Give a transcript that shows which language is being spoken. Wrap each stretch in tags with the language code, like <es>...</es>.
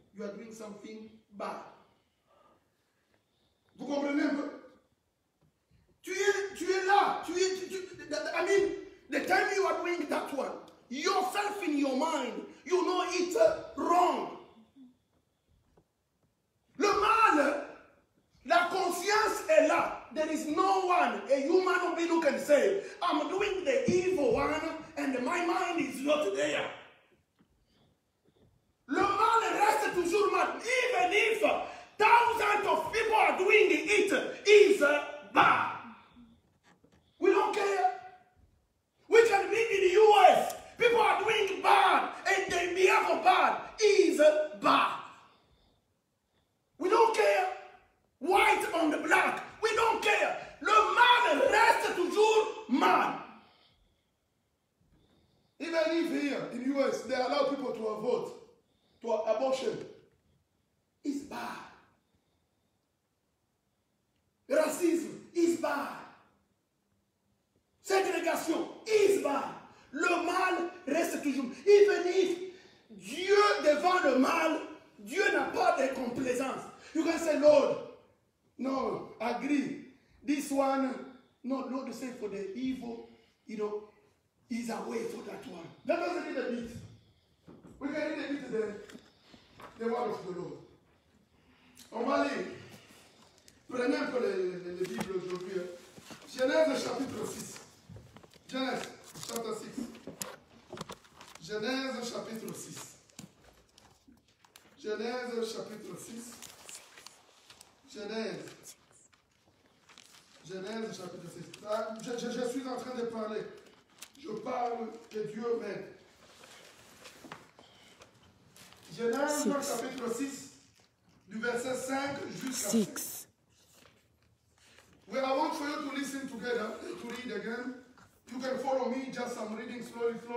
<en>You are doing something bad.</en> <fr>Vous comprenez un peu? Tu es là.</fr> <en>I mean, the time you are doing that one, yourself in your mind, you know it's wrong.</en> <fr>Le mal, la conscience est là.</fr> <en>There is no one, a human being who can say, I'm doing the evil one and my mind is not there.</en> <fr>Le mal reste toujours mal.</fr> <en>Even if thousands of people are doing it, is bad. We don't care. We can be in the US. People are doing bad and they behave bad. Is bad. We don't care. White on the black. We don't care.</en> <fr>Le mal reste toujours mal.</fr> <en>Even if here in the US they allow people to vote to abortion, it's bad. Racisme is bad. Ségrégation is bad.</en> <fr>Le mal reste toujours.</fr> <en>Even if</en> <fr>Dieu devant le mal, Dieu n'a pas de complaisance.</fr> <en>You can say, Lord, no, agree. This one, no, Lord, say for the evil, you know, is away for that one. Let us read a bit. We can read a bit the word of the Lord.</en> <fr>On va lire. Prenez un peu les Bibles aujourd'hui. Genèse chapitre 6. Genèse chapitre 6. Genèse chapitre 6. Genèse chapitre 6. Genèse chapitre 6. Ah, je suis en train de parler. Je parle que Dieu m'aide. Genèse chapitre 6, du verset 5 jusqu'à 6.</fr> <en>Well, I want for you to listen together, to read again. You can follow me, just I'm reading slowly.</en>